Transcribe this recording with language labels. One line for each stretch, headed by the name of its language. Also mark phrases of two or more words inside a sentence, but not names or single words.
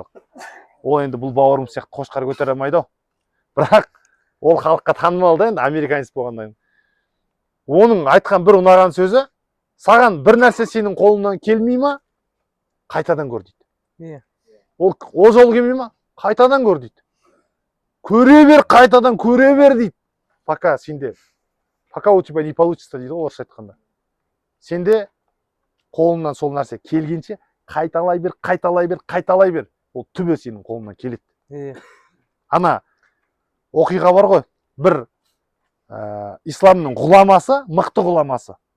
Kazakh: Ол енді бұл бауырымыз сияқты қошқар көтере алмайды. Бірақ ол халыққа танымал да, енді американец болғаннан. Оның айтқан бір ұнаған сөзі, саған бір нәрсе сенің қолыңнан келмей ма, қайтадан көр дейді. Ол жол келмей ма, қайтадан көр дейді. Көре бер, қайтадан көре бер дейді.
Russian: Пока у тебя не получится
Kazakh: дейді, орысша айтқанда. Сенде қолыңнан сол нәрсе келгенше қайталай бер. Ол түбі сенің қолыңнан келеді. Ана оқиға бар ғой, бір исламның ғұламасы, мықты ғұламасы.